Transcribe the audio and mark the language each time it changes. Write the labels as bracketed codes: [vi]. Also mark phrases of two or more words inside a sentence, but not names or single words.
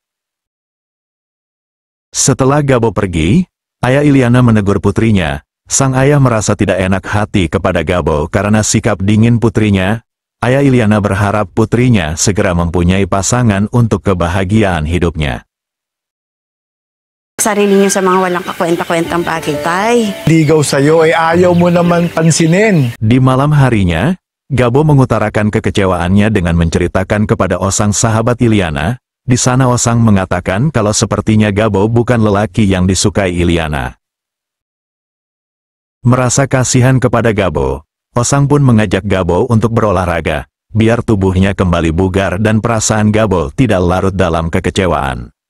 [id] Setelah Gabo pergi, ayah Iliana menegur putrinya. Sang ayah merasa tidak enak hati kepada Gabo karena sikap dingin putrinya. Ayah Iliana berharap putrinya segera mempunyai pasangan untuk kebahagiaan hidupnya. [tl] Sarili niyo sa mga walang kakwenta-kwentang bagay, tay. Ligaw sa'yo ay ayaw mo naman pansinin. [id] Di malam harinya, Gabo mengutarakan kekecewaannya dengan menceritakan kepada Osang sahabat Iliana. Di sana Osang mengatakan kalau sepertinya Gabo bukan lelaki yang disukai Iliana. Merasa kasihan kepada Gabo, Osang pun mengajak Gabo untuk berolahraga, biar tubuhnya kembali bugar dan perasaan Gabo tidak larut dalam kekecewaan.